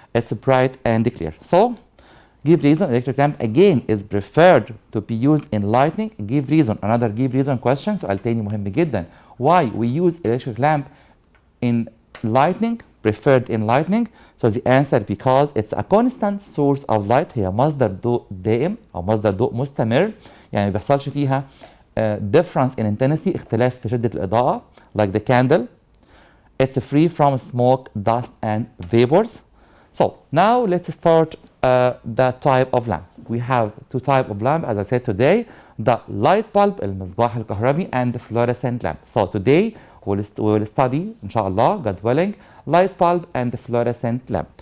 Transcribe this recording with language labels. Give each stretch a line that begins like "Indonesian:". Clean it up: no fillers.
English: It's bright and clear. So give reason, electric lamp again is preferred to be used in lighting. Give reason, another give reason question.
Arabic: سؤال تاني مهم جدا.
English: Why we use electric lamp in lighting, preferred in lighting? So the answer, because it's a constant source of light.
Arabic: هي مصدر ضوء دائم أو مصدر ضوء مستمر, يعني ما بيحصلش فيها
English: difference in intensity,
Arabic: اختلاف في شدة الإضاءة,
English: like the candle. It's free from smoke, dust, and vapors. So now let's start the type of lamp. We have 2 types of lamp, as I said today, the light bulb,
Arabic: المصباح الكهربي,
English: and the fluorescent lamp. So today we will study, inshallah, God willing, light bulb and the fluorescent lamp.